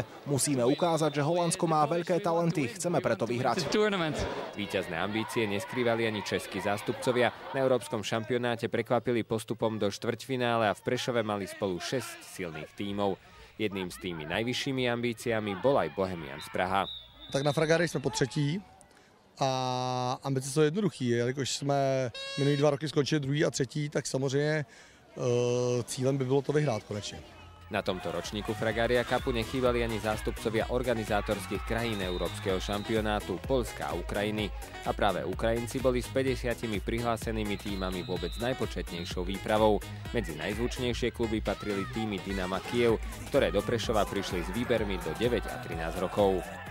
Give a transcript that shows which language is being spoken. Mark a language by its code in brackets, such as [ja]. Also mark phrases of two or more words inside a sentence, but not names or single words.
[sk] Musíme ukázať, že Holandsko má veľké talenty. Chceme preto vyhrať. Víťazné ambície neskrývali ani českí zástupcovia. Na európskom šampionáte prekvapili postupom do štvrťfinále a v Prešove mali spolu 6 silných tímov. Jedným z tými najvyššími ambíciami bol aj Bohemians Praha. [cs] Tak na Fragarii jsme po třetí a ambice jsou jednoduchý. Jelikož jsme minulý 2 roky skončili druhý a třetí, tak samozřejmě cílem by bylo to vyhrát konečně. [sk] Na tomto ročníku Fragaria Cupu nechýbali ani zástupcovia organizátorských krajín európskeho šampionátu Poľska a Ukrajiny. A práve Ukrajinci boli s 50 prihlásenými tímami vôbec najpočetnejšou výpravou. Medzi najzvučnejšie kluby patrili tímy Dynama Kiev, ktoré do Prešova prišli s výbermi do 9 a 13 rokov.